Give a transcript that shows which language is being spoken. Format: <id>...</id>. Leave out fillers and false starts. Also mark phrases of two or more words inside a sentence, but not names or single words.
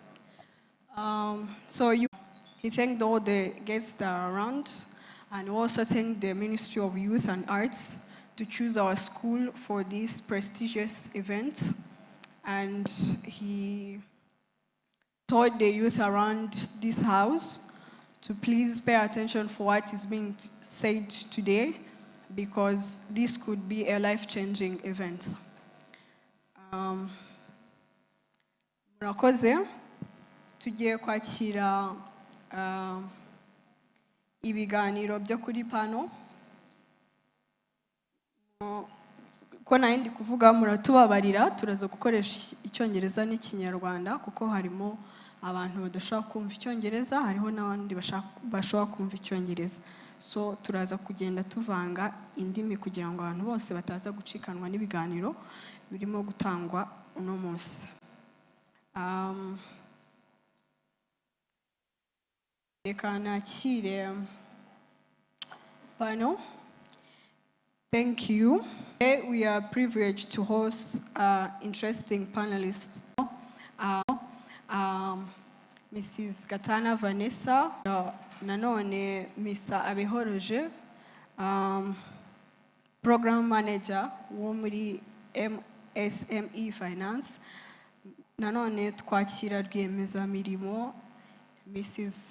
<en>He thanked all the guests that are around, and also thanked the Ministry of Youth and Arts to choose our school for this prestigious event. And he told the youth around this house to please pay attention for what is being said today, because this could be a life-changing event.</en> <rw>Murakoze, tugiye kwakira ibiganiro byo kuri pano. Ko nayindi kuvuga muratubabarira, turaza gukoresha Icyongereza n'Ikinyarwanda kuko harimo abantu badashaka kumva Icyongereza, hariho n'abandi bashaka kumva Icyongereza. So turaza kugenda tuvanga indimi kugira ngo abantu bose bataza gucikanwa n'ibiganiro birimo gutangwa uno munsi. Reka nakire pano.</rw> <en>Thank you. Today we are privileged to host interesting panelists.</en> <rw>Mrs. Katana Vanessa, nanone Mr. Abehoroje,</rw> <en>program manager</en> <rw>wo muri MSME Finance. Nanone twakira rwiyemezamirimo Mrs.</rw>